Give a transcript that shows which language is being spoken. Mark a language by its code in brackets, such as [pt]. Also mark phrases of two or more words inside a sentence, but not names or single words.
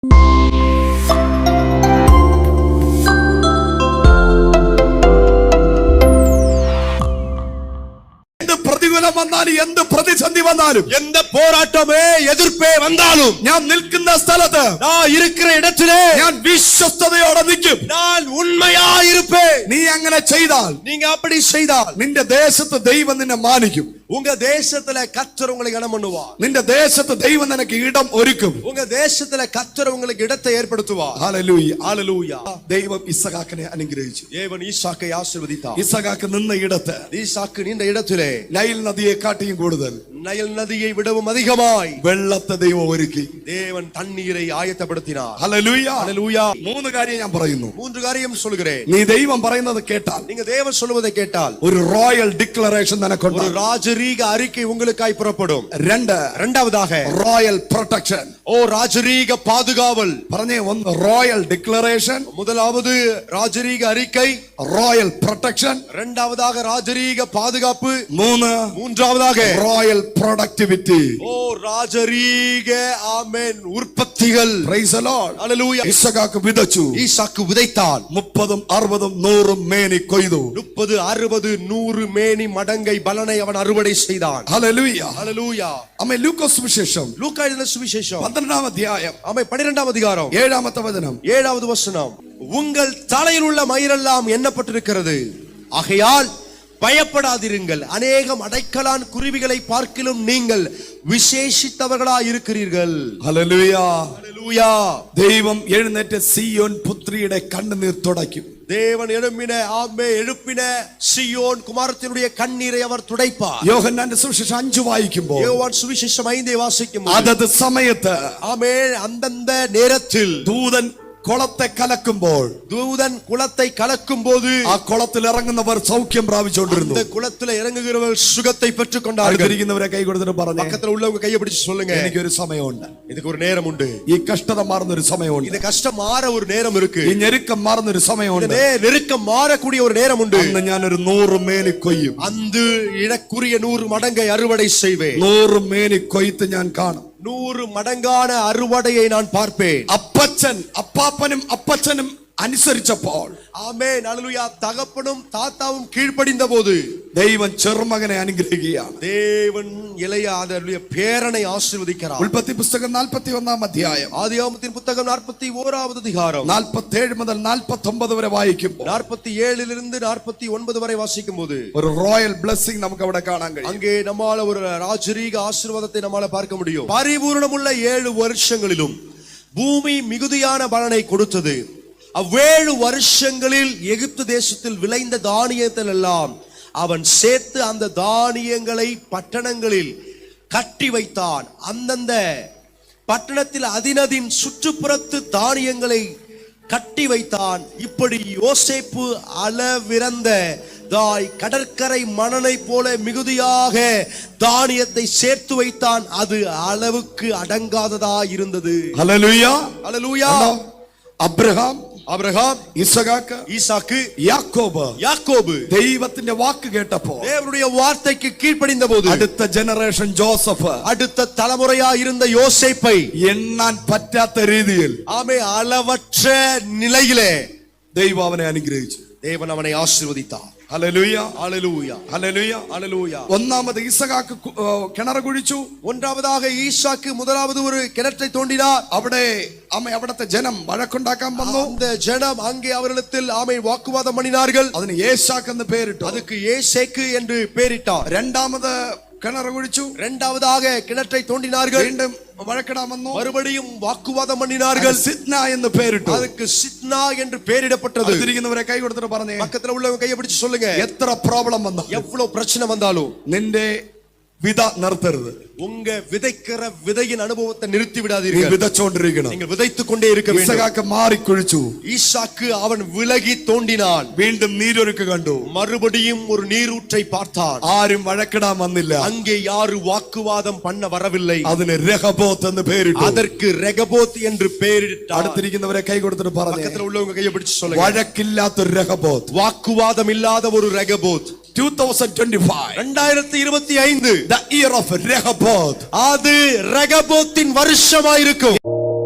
[ml] വന്നാലും എന്ത് പ്രതിസന്ധി വന്നാലും എന്ത് പോരാട്ടമേ എതിർപ്പേ വന്നാലും ഞാൻ നിൽക്കുന്ന സ്ഥലത്ത് [ta] நான் இருக்கிற இடத்திலே [ml] ഞാൻ വിശ്വസ്തയോടെ നിൽക്കും. [ta] நான் உண்மையாயிருப்பேன். [ml] നീ അങ്ങനെ ചെയ്താൽ [ta] நீங்க அப்படி செய்தால் [ml] നിന്റെ ദേശത്ത് ദൈവം നിന്നെ മാനിക്കും. [ta] உங்க தேசத்துல கர்த்தர் உங்களை கனம் பண்ணுவார். [ml] നിന്റെ ദേശത്ത് ദൈവം നിനക്ക് ഇടം ഒരുക്കും. [ta] உங்க தேசத்துல கர்த்தர் உங்களுக்கு இடத்தை ஏற்படுத்துவார். [ml] ഹല്ലേലൂയ [ta] ஹல்லேலூயா. [ml] ദൈവം ഇസ്ഹാക്കിനെ അനുഗ്രഹിച്ചു. [ta] தேவன் ஈசாக்கை ஆசீர்வதித்தார். [ml] ഇസ്ഹാക്ക് നിന്ന ഇടത്ത് [ta] ஈசாக்கு நின்ற இடத்திலே [ml] നൈൽ നദിയെ കാട്ടിയും കൂടുതൽ [ta] நைல் நதியை விடவும் அதிகமாய் [ml] വെള്ളത്തെ ദൈവം ഒരുക്കി. [ta] தேவன் தண்ணீரை ஆயத்தப்படுத்தினார். [ml] ഹല്ലേലൂയ [ta] ஹல்லேலூயா. [ml] മൂന്ന് കാര്യം ഞാൻ പറയുന്നു. [ta] மூன்று காரியம் சொல்கிறேன். [ml] നീ ദൈവം പറയുന്നത് കേട്ടാൽ, [ta] நீங்க தேவன் சொல்வதை கேட்டால் [ml] ഒരു [en] royal declaration [ml] നിനക്കുണ്ട്. [ta] ஒரு ராஜரீக அறிக்கை உங்களுக்காய் புறப்படும். [en] இரண்டாவதாக royal protection. [ta] ஓ ராஜரீக பாதுகாவல். [ml] പറഞ്ഞേ, ഒന്ന് [en] royal declaration, [ta] முதலாவது ராஜரீக அறிக்கை, [en] royal protection, [ta] இரண்டாவதாக ராஜரீக பாதுகாப்பு, [en] மூன்றாவதாக royal productivity. [ta] ஓ ராஜரீக ஆமென் உற்பத்திகள். [en] Praise the Lord. [ta] ஹல்லேலூயா. [ml] ഇസ്ഹാക്ക് വിതച്ചു. [ta] ஈசாக்கு விதைத்தான். [ml] 30 60 100 മേനി കൊയ്തു. [ta] 30 60 100 மேனி மடங்கை பலனை அவன் அறுவடை செய்தான். [ml] ഹല്ലേലൂയ. [ta] ஹல்லேலூயா. [ml] ആമേൻ. ലൂക്കോസ് സുവിശേഷം [ta] லூக்கா எழுதின சுவிசேஷம் [ml] 12-ാം അധ്യായം [ta] ஆமென் 12ஆம் அதிகாரம் [ml] 7-ാമത്തെ വചനം. [ta] 7வது வசனம். உங்கள் தலையில் உள்ள மயிரெல்லாம் எண்ணப்பட்டிருக்கிறது, ஆகையால் பயப்படாதிருங்கள். அநேகம் அடைக்கலான் குருவிகளை பார்க்கிலும் நீங்கள் விசேஷித்தவர்களாய் இருக்கிறீர்கள். [ml] ഹല്ലേലൂയ. [ta] ஹல்லேலூயா. [ml] ദൈവം എഴുന്നേറ്റ് സിയോൻ പുത്രിയുടെ കണ്ണുനീർ തുടയ്ക്കും. [ta] தேவன் எழுப்பின சியோன் குமாரத்தினுடைய கண்ணீரை அவர் துடைப்பார். [ml] യോഹന്നാന്റെ സുവിശേഷം 5 വായിക്കുമ്പോൾ, [ta] யோவான் சுவிசேஷம் 5 வாசிக்கும் [ml] അതത് സമയത്ത് [ta] ஆமென் அந்தந்த நேரத்தில் [ml] ദൂതൻ കുളത്തെ കലക്കുമ്പോൾ, [ta] தூதன் குளத்தை கலக்கும் போது [ml] ആ കുളത്തിൽ ഇറങ്ങുന്നവർ സൗഖ്യം പ്രാപിച്ചുകൊണ്ടിരുന്നു. [ta] அந்த குளத்துல இறங்குகிறவர்கள் சுகத்தை பெற்றுக் கொண்டார்கள். [ml] അടുത്തിരിക്കുന്നവരെ കൈ കൊടുത്തിട്ട് പറഞ്ഞു, [ta] பக்கத்துல உள்ளவங்க கையை பிடிச்சு சொல்லுங்க, [ml] എനിക്കൊരു സമയമുണ്ട്. [ta] இதுக்கு ஒரு நேரம் உண்டு. [ml] ഈ കഷ്ടത മാറുന്ന ഒരു സമയമുണ്ട്. [ta] இந்த கஷ்டம் മാற ஒரு நேரம் இருக்கு. [ml] ഈ ഞെരുക്കം മാറുന്ന ഒരു സമയമുണ്ട്. [ta] நெருக்கம் மாறக்கூடிய ஒரு நேரம் உண்டு. [ml] അന്ന് ഞാനൊരു 100 മേനി കൊയ്യും. [ta] அந்த இழக்குரிய 100 மடங்கை அறுவடை செய்வேன். [ml] 100 മേനി കൊയ്ത്ത് ഞാൻ കാണും. [ta] 100 மடங்கான அறுவடையை நான் பார்ப்பேன். [ml] അപ്പാപ്പനും അപ്പച്ചനും അനുസരിച്ചപ്പോൾ, [ta] ആമേൻ ഹല്ലേലൂയ, தகப்பனும் தாத்தாவும் கீழ்ப்படிந்த போது [ml] ദൈവം ചെറുമകനെ അനുഗ്രഹിക്കുകയാണ്. [ta] தேவன் இளைய ஹல்லேலூயா பேரனை ஆசீர்வதிக்கிறார். [ml] ഉൽപ്പത്തി പുസ്തകം 41-ാം അധ്യായം, [ta] ஆதியாகமத்தின் புத்தகம் 41வது அதிகாரம் [ml] 47 മുതൽ 49 വരെ വായിക്കുമ്പോൾ, [ta] 47லிருந்து 49 வரை வாசிக்கும்போது [ml] ഒരു [en] royal blessing [ml] നമുക്ക് അവിടെ കാണാൻ കഴിയും. [ta] அங்கே நம்மால ஒரு ராஜரீக ஆசீர்வாதத்தை நம்மால பார்க்க முடியும். பரிபூரணமுள்ள 7 வருஷங்களிலும் பூமி மிகுதியான பலனை கொடுத்தது. 7 வருஷங்களில் எகிப்து தேசத்தில் விளைந்த தானியத்தில் எல்லாம் அவன் சேர்த்து அந்த தானியங்களை பட்டணங்களில் கட்டி வைத்தான். அந்தந்த பட்டணத்தில் அதினதின் சுற்றுப்புறத்து தானியங்களை கட்டி வைத்தான். இப்படி யோசேப்பு அளவிறந்த கடற்கரை மணலை போல மிகுதியாக தானியத்தை சேர்த்து வைத்தான். அது அளவுக்கு அடங்காததா இருந்தது. ஹல்லேலூயா. ஹல்லேலூயா. [ml] അബ്രഹാം, ஈசாக்கு, യാക്കോബ് ദൈവത്തിന്റെ വാക്ക് കേട്ടപ്പോൾ, [ta] தேவனுடைய வார்த்தைக்கு கீழ்ப்படிந்த போது, [ml] അടുത്ത ജനറേഷൻ ജോസഫ്, [ta] அடுத்த தலைமுறையா இருந்த யோசேப்பை [ml] എണ്ണാൻ പറ്റാത്ത രീതിയിൽ [ta] அளவற்ற நிலையிலே [ml] ദൈവം അവനെ അനുഗ്രഹിച്ചു. [ta] தேவன் அவனை ஆசீர்வதித்தார். [ml] ഹല്ലേലൂയ. ഹല്ലേലൂയ. ഹല്ലേലൂയ. ഹല്ലേലൂയ. ഒന്നാമത് ഇസഹാക്ക് കിണർ കുഴിച്ചു. [ta] ഒന്നാമதாக ஈசாக்கு முதலாவது ஒரு கிணற்றை தோண்டினார். [ml] അവിടുത്തെ ജനം വഴക്കുണ്ടാക്കാൻ വന്നു. [ta] அந்த ஜனம் அங்கே அவர்களிடத்தில் வாக்குவாதம் பண்ணினார்கள். [ml] അതിന് ஏசாக்கு എന്ന് പേരിട്ടു. [ta] அதுக்கு ஏசேக்கு என்று பெயரிட்டார். [ml] രണ്ടാമത് കിണർ കുഴിച്ചു. [ta] இரண்டாவதாக கிணற்றை தோண்டினார்கள். [ml] വീണ്ടും വഴക്കിടാൻ വന്നു. [ta] மறுபடியும் வாக்குவாதம் பண்ணினார்கள். [ml] സിത്ന എന്ന് പേരിട്ടു. [ta] அதுக்கு சித்னா என்று பெயரிடப்பட்டது. [ml] തിരിക്കുന്നവരെ കൈ കൊടുത്തിട്ട് പറഞ്ഞേ, [ta] பக்கத்துல உள்ளவங்க கையை பிடிச்சு சொல்லுங்க, [ml] എത്ര പ്രോബ്ലം വന്നു, [ta] எவ்வளவு பிரச்சனை வந்தாலும் [ml] നിന്റെ വിത നിർത്തരുത്. [ta] உங்க விதைக்கிற விதையின் அனுபவத்தை நிறுத்தி விடாதீர்கள். விதைச்சோண்டிருக்கணும். நீங்கள் விதைத்துக் கொண்டே இருக்க வேண்டும். [ml] ഇസഹാക്ക് മാറി കുഴിച്ചു. [ta] ஈசாக்கு அவன் விலகி தோண்டினான். [ml] വീണ്ടും നീരൊഴുക്ക് കണ്ടു. [ta] மறுபடியும் ஒரு நீரூற்றை பார்த்தான். [ml] ആരും വഴക്കിടാൻ വന്നില്ല. [ta] அங்கே யாரும் வாக்குவாதம் பண்ண வரவில்லை. [ml] അതിന് രഹബോത്ത് എന്ന് പേരിട്ടു. [ta] அதற்கு ரெகபோத் என்று பெயரிட்டார். [ml] അടുത്തിരിക്കുന്നവരെ കൈ കൊടുത്തിട്ട് പറഞ്ഞു, [ta] பக்கத்துல உள்ளவங்க கையை பிடிச்சு சொல்லுங்க, [ml] വഴക്കില്ലാത്തൊരു രഹബോത്ത്, [ta] வாக்குவாதம் இல்லாத ஒரு ரெகபோத். [en] 2025 the year of Rehoboth, [ta] அது ரெகபோத்தின் வருஷமாயிருக்கும்.